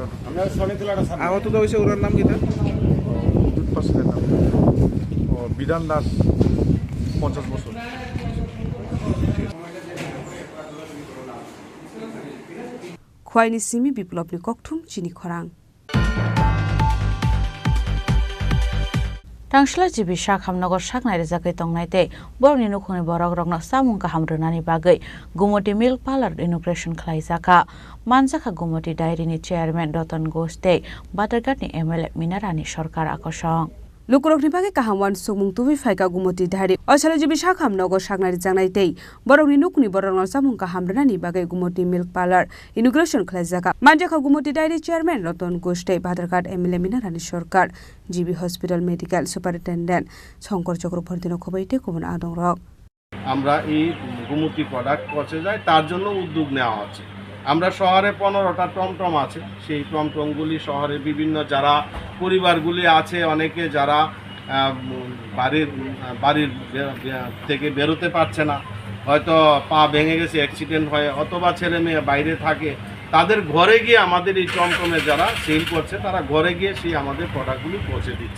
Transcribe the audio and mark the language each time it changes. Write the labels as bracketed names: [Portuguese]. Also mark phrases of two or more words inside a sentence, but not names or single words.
[Bangla] আহত হয়েছে ওনার নাম কিতা নাম বিধান দাস 50 বছর [Kok Borok] খোয়াইনি সিমি বিপ্লবনি ককথুম চিনি খরাং Tangshala jibi sakhamnogor saknai rejakai tongnai borni nukhuni borok rokno samung kaham rwnani bagai Gumoti Milk Parlor inauguration khlaijaka manjaka Gumoti Dairy ni chairman Ratan Ghosh Batarghat ni MLA Minarani Sarkar akosong Lukurokni bage kahamwan sumung tubi faika Gumoti Dairy asala jibi sakhamnogor saknai rejangnai borokni nukni borokno samung kaham rwnani bagai Gumoti Milk Parlor inauguration khlaijaka manjaka Gumoti Dairy chairman Ratan Ghosh Batarghat MLA Minarani Sarkar জিবি হসপিটাল [English] medical superintendent [Kok Borok] শঙ্কর চক্রবর্তী নখবাইতে কোন আদং রক [Bangla] আমরা এই গুমতি প্রোডাক্ট পৌঁছে যায় তার জন্য উদ্যোগ নেওয়া হচ্ছে আমরা শহরে 15টা টমটম আছে, সেই টমটমগুলি শহরে বিভিন্ন যারা পরিবারগুলি আছে, অনেকে যারা বাড়ির থেকে বেরোতে পারছে না, হয়তো পা ভেঙে গেছে অ্যাক্সিডেন্ট হয়ে, অথবা ছেলে মেয়ে বাইরে থাকে, তাদের ঘরে গিয়ে আমাদের এই টমটমে যারা সেল করছে তারা ঘরে গিয়ে সেই আমাদের প্রোডাক্টগুলি পৌঁছে দিচ্ছে।